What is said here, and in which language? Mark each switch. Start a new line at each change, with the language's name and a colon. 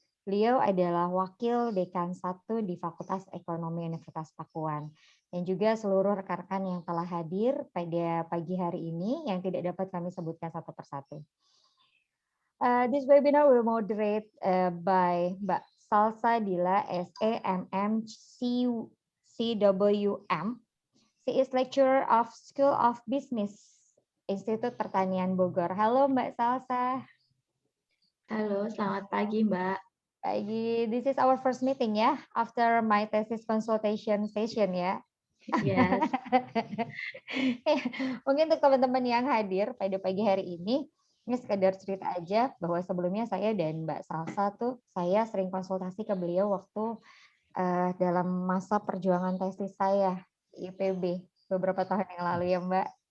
Indonesian: Beliau adalah Wakil Dekan 1 di Fakultas Ekonomi Universitas Pakuan. Dan juga seluruh rekan-rekan yang telah hadir pada pagi hari ini yang tidak dapat kami sebutkan satu persatu.
English: This webinar will moderate by Mbak Salsa Dila, SAMM CWM. She is lecturer of School of Business, Institut Pertanian Bogor.
Indonesian: Halo Mbak Salsa. Halo, selamat pagi Mbak. Pagi.
English: This is our first meeting ya, after my thesis consultation session ya. Yes.
Indonesian: Mungkin untuk teman-teman yang hadir pada pagi hari ini sekedar cerita aja bahwa sebelumnya saya dan Mbak Salsa tuh saya sering konsultasi ke beliau waktu dalam masa perjuangan tesis saya di IPB beberapa tahun yang lalu ya Mbak.